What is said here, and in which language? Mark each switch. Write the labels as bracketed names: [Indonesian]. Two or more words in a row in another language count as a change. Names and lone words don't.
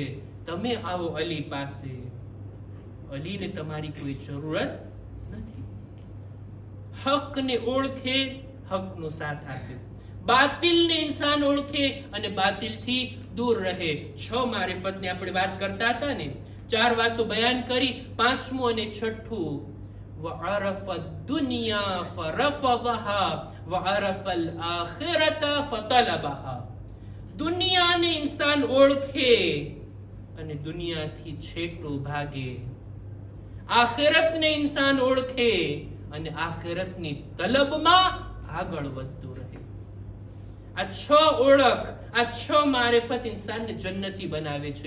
[Gujarati] તમે આવો અલી પાસે. અલીને તમારી કોઈ જરૂરત નથી. હકને ઓળખે, હકનો સાથ આપે. બાતિલને ઇન્સાન ઓળખે અને બાતિલથી દૂર રહે. 6 મારિફતની આપણે વાત કરતા હતા ને, 4 વાતો બયાન કરી. 5મું અને 6થું [Arabic] وعرف الدنيا فرفضها وعرف الآخرة فطلبها. [Gujarati] દુનિયાને ઇન્સાન ઓળખે અને દુનિયાથી છેટો ભાગે. આખિરતને ઇન્સાન ઓળખે અને આખિરતની તલબમાં આગળ વધતો રહે. આ 6 ઓળખ, આ 6 મારિફત ઇન્સાનને જન્નતી બનાવે છે.